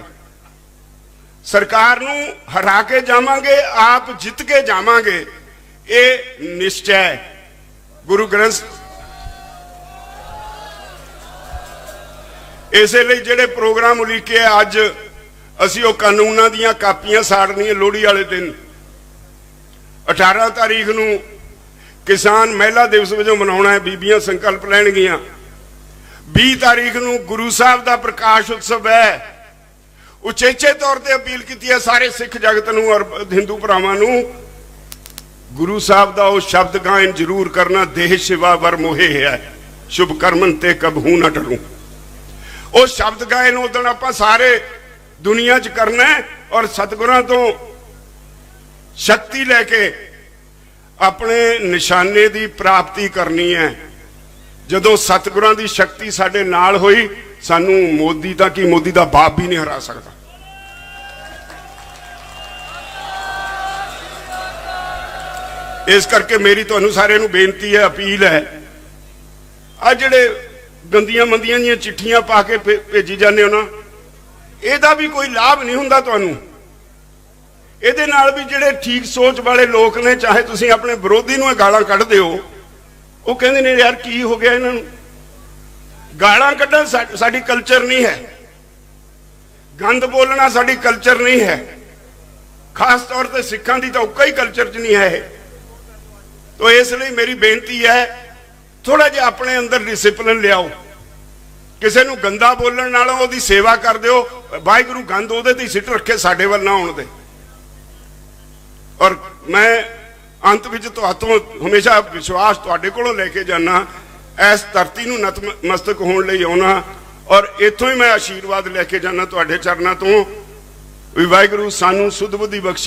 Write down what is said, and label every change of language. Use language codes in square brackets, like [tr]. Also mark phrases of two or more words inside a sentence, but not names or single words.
[pa] ਸਰਕਾਰ ਨੂੰ ਹਰਾ ਕੇ ਜਾਵਾਂਗੇ, ਆਪ ਜਿੱਤ ਕੇ ਜਾਵਾਂਗੇ, ਯੇ ਨਿਸ਼ਚਾ। ਗੁਰੂ ਗ੍ਰੰਥ ਇਸਲਈ ਜਿਹੜੇ ਪ੍ਰੋਗਰਾਮ ਉਲੀਕੇ ਅੱਜ ਅਸੀਂ ਵੋ ਕਾਨੂੰਨਾਂ ਦੀਆਂ ਕਾਪੀਆਂ ਸਾੜਨੀਆਂ ਲੋਹੜੀ ਵਾਲੇ ਦਿਨ, 18 ਤਾਰੀਖ ਨੂੰ ਕਿਸਾਨ ਮਹਿਲਾ ਦਿਵਸ ਵਜੋਂ ਮਨਾਉਣਾ ਹੈ, ਬੀਬੀਆਂ ਸੰਕਲਪ ਲੈਣਗੀਆਂ। 20 तारीख ਨੂੰ ਗੁਰੂ ਸਾਹਬ ਕਾ ਪ੍ਰਕਾਸ਼ ਉਤਸਵ ਹੈ। ਉਚੇਚੇ ਤੌਰ ਪਰ ਅਪੀਲ ਕੀ ਹੈ ਸਾਰੇ ਸਿੱਖ ਜਗਤ ਨੂੰ ਔਰ ਹਿੰਦੂ ਭਰਾਵਾਂ ਨੂੰ, ਗੁਰੂ ਸਾਹਬ ਕਾ ਵੋ ਸ਼ਬਦ ਗਾਇਨ ਜ਼ਰੂਰ ਕਰਨਾ, [bra] देह शिवा वर मोहे है शुभ कर्मन ते कबहू न टरूं। [pa] ਵੋ ਸ਼ਬਦ ਗਾਇਨ ਉਦਣ ਆਪਾਂ ਸਾਰੇ ਦੁਨੀਆ 'ਚ ਕਰਨਾ ਹੈ ਔਰ ਸਤਿਗੁਰਾਂ ਤੋ ਸ਼ਕਤੀ ਲੈ ਕੇ ਆਪਣੇ ਨਿਸ਼ਾਨੇ ਕੀ ਪ੍ਰਾਪਤੀ ਕਰਨੀ ਹੈ। ਜਦੋਂ ਸਤਿਗੁਰਾਂ ਕੀ ਸ਼ਕਤੀ ਸਾਡੇ ਨਾਲ ਹੋਈ, ਸਾਨੂੰ ਮੋਦੀ ਦਾ ਕੀ ਮੋਦੀ ਦਾ ਬਾਪ ਭੀ ਨਹੀਂ ਹਰਾ ਸਕਤਾ। ਇਸ ਕਰਕੇ ਮੇਰੀ ਤੁਹਾਨੂੰ ਸਾਰੇ ਨੂੰ ਬੇਨਤੀ ਹੈ, ਅਪੀਲ ਹੈ, ਆ ਜਿਹੜੇ ਗੰਦੀਆਂ ਮੰਦੀਆਂ ਦੀ ਚਿੱਠੀਆਂ ਪਾ ਕੇ ਭੇਜੀ ਜਾਣੇ ਹੋ ਨਾ, ਇਹਦਾ ਭੀ ਕੋਈ ਲਾਭ ਨਹੀਂ ਹੁੰਦਾ ਤੁਹਾਨੂੰ। ਇਹਦੇ ਨਾਲ भी ਜਿਹੜੇ ਠੀਕ ਸੋਚ ਵਾਲੇ ਲੋਗ ਨੇ, ਚਾਹੇ ਤੁਸੀਂ ਆਪਣੇ ਵਿਰੋਧੀ ਨੂੰ ਗਾਲਾਂ ਕੱਢਦੇ ਹੋ, ਉਹ ਕਹਿੰਦੇ ਨੇ ਯਾਰ ਕੀ ਹੋ ਗਿਆ ਇਹਨਾਂ ਨੂੰ। ਗਾਲਾਂ ਕੱਢਣਾ ਸਾਡੀ ਕਲਚਰ ਨਹੀਂ ਹੈ, ਗੰਦ ਬੋਲਣਾ ਸਾਡੀ ਕਲਚਰ ਨਹੀਂ ਹੈ, ਖਾਸ ਤੌਰ ਤੇ ਸਿੱਖਾਂ ਦੀ ਤਾਂ ਕੋਈ ਕਲਚਰ 'ਚ ਨਹੀਂ ਹੈ ਇਹ। ਤੋ ਇਸ ਲਈ ਮੇਰੀ ਬੇਨਤੀ ਹੈ, ਥੋੜ੍ਹਾ ਜਿਹਾ ਆਪਣੇ ਅੰਦਰ ਡਿਸਿਪਲਿਨ ਲਿਆਓ। ਕਿਸੀ ਨੂੰ ਗੰਦਾ ਬੋਲਣ ਨਾਲੋਂ ਉਹਦੀ ਸੇਵਾ ਕਰ ਦਿਓ, ਵਾਹਿਗੁਰੂ ਗੰਦ ਉਹਦੇ ਤੇ ਸਿੱਟ ਰੱਖੇ, ਸਾਡੇ ਵੱਲ ਨਾ ਆਉਣ ਦੇ। ਔਰ ਮੈਂ ਅੰਤ ਵਿਚ ਤੁਹਾਥੋਂ ਹਮੇਸ਼ਾ ਵਿਸ਼ਵਾਸ ਤੁਹਾਡੇ ਕੋਲੋਂ ਲੈ ਕੇ ਜਾਣਾ, ਇਸ ਧਰਤੀ ਨੂੰ ਨਤਮਸਤਕ ਹੋਣ ਲਈ ਆਉਣਾ ਔਰ ਇੱਥੋਂ ਹੀ ਮੈਂ ਆਸ਼ੀਰਵਾਦ ਲੈ ਕੇ ਜਾਣਾ ਤੁਹਾਡੇ ਚਰਨਾਂ ਤੋਂ ਭੀ ਵਾਹਿਗੁਰੂ ਸਾਨੂੰ ਸੁੱਧ ਬੁੱਧ ਬਖ਼ਸ਼ੀ।